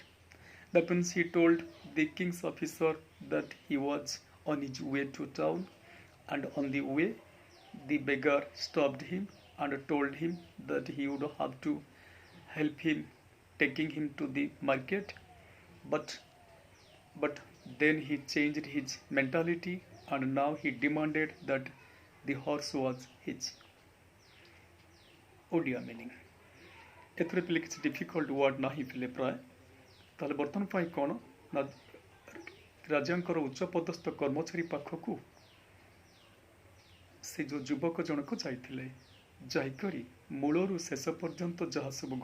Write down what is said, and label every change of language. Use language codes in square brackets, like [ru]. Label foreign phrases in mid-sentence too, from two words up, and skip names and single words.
[en] That means he told the king's officer that he was on his way to town, and on the way, the beggar stopped him and told him that he would have to help him taking him to the market. But but then he changed his mentality and now he demanded that the horse was his. [or] ଓଡ଼ିଆ ମିନିଂ ଏଥିରେ ପିଲେ କିଛି [en] difficult word [or] ନାହିଁ ପିଲେ ପ୍ରାୟ ତାହେଲେ ବର୍ତ୍ତମାନ ପାଇଁ କ'ଣ ନା ରାଜାଙ୍କର ଉଚ୍ଚପଦସ୍ଥ କର୍ମଚାରୀ ପାଖକୁ ସେ ଯେଉଁ ଯୁବକ ଜଣକ ଯାଇଥିଲେ ଯାଇକରି ମୂଳରୁ ଶେଷ ପର୍ଯ୍ୟନ୍ତ ଯାହା ସବୁ